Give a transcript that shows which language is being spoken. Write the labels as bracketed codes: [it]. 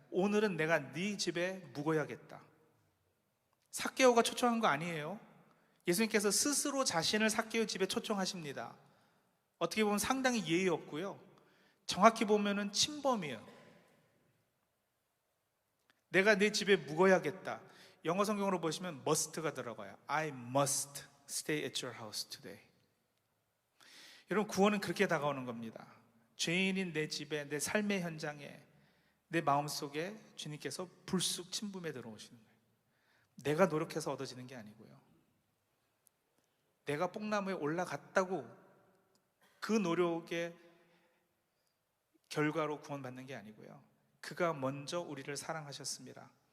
[ko] 오늘은 내가 네 집에 묵어야겠다. 삭개오가 초청한 거 아니에요. 예수님께서 스스로 자신을 삭개오 집에 초청하십니다. 어떻게 보면 상당히 예의 없고요, 정확히 보면은 침범이에요. 내가 네 집에 묵어야겠다. 영어 성경으로 보시면 must가 들어가요. [en] I must stay at your house today. [ko] 여러분, 구원은 그렇게 다가오는 겁니다. 죄인인 내 집에, 내 삶의 현장에, 내 마음속에 주님께서 불쑥 침범해 들어오시는 거예요. 내가 노력해서 얻어지는 게 아니고요, 내가 뽕나무에 올라갔다고 그 노력의 결과로 구원받는 게 아니고요, 그가 먼저 우리를 사랑하셨습니다.